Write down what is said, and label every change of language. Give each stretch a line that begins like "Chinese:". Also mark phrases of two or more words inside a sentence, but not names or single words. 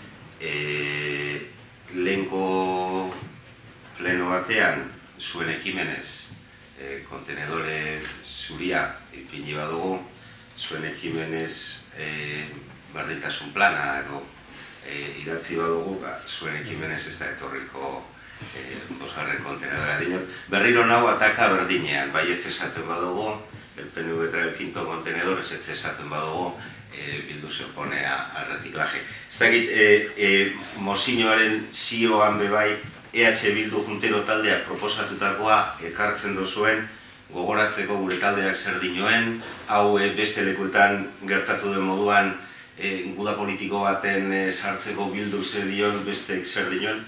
Basque: Lehenko pleno batean zuen ekimenez kontenedore zuria ipini badugu, zuen ekimenez berdintasun plana edo idatzi badugu, zuen ekimenez ez da etorriko bosgarren kontenedora. Berriro nahu ataka berdinean, baietz esaten badugu,
Spanish: el PNV trae el quinto contenedor,
Basque: ez esaten badugu,
Spanish: bildu se opone al reciclaje.
Basque: Ez dakit, mozioaren zioan bebai, EH Bildu Juntero taldeak proposatutakoa ekartzen dozuen, gogoratzeko gure taldeak zer dinoen, hau beste lekuetan gertatu den moduan, guda politiko baten sartzeko bildu zer dion, besteek zer dinoen.